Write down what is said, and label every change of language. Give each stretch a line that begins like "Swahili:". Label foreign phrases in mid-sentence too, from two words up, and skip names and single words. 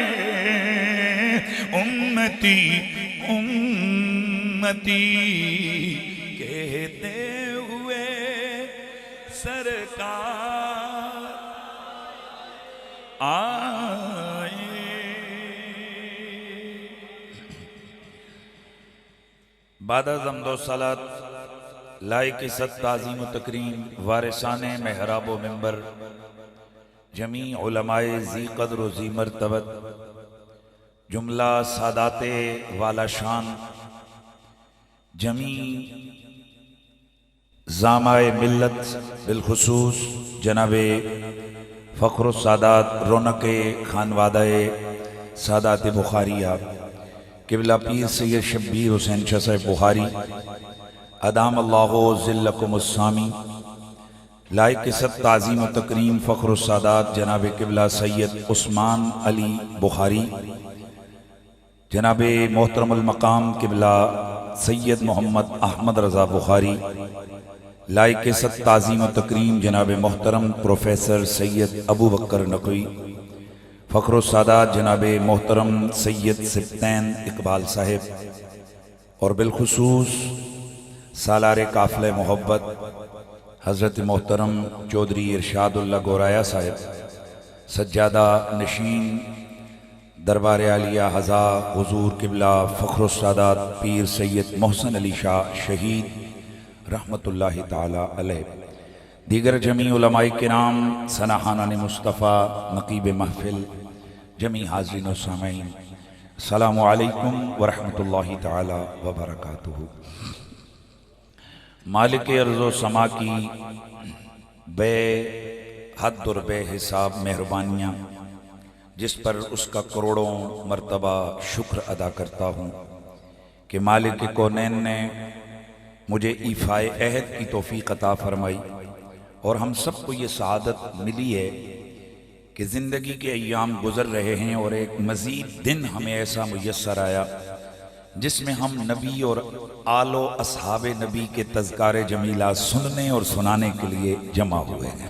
Urdu: امتی امتی کہتے ہوئے سرکار آئے. بعد حمد و صلوٰۃ لائق عزت تعظیم و تکریم وارثان محراب و منبر جمیع علمائے ذی قدر و ذی مرتبت جملہ سادات والا شان جمیع زعمائے ملت بالخصوص جناب فخر سادات رونق خانوادۂ سادات بخاریہ قبلہ پیر سید شبیر حسین شاہ صاحب بخاری
Arabic: أدام الله ظلكم السامي
Urdu: لائق عزت تعظیم و تکریم فخر سادات جناب قبلہ سید عثمان علی بخاری جناب محترم المقام قبلہ سید محمد احمد رضا بخاری لائق عزت تعظیم و تکریم جناب محترم پروفیسر سید ابو بکر نقوی فخر سادات جناب محترم سید سبطین اقبال صاحب اور بالخصوص سالار قافلہ محبت حضرت محترم چوہدری ارشاد اللہ گورایہ صاحب سجادہ نشین دربار عالیہ ہذا حضور قبلہ فخر سادات پیر سید محسن علی شاہ شہید
Arabic: رحمة الله تعالى عليه
Urdu: دیگر جمیع علمائے کرام ثناخوانان مصطفیٰ نقیب محفل جمیع حاضرین و سامعین
Arabic: السلام عليكم ورحمة الله تعالى وبركاته.
Urdu: مالک ارض و سما کی بے حد اور بےحساب مہربانیاں، جس پر اس کا کروڑوں مرتبہ شکر ادا کرتا ہوں کہ مالک کونین نے مجھے ایفائے عہد کی توفیق عطا فرمائی اور ہم سب کو یہ سعادت ملی ہے کہ زندگی کے ایام گزر رہے ہیں اور ایک مزید دن ہمیں ایسا میسر آیا جس میں ہم نبی اور آل و اصحاب نبی کے تذکارِ جمیلہ سننے اور سنانے کے لیے جمع ہوئے ہیں.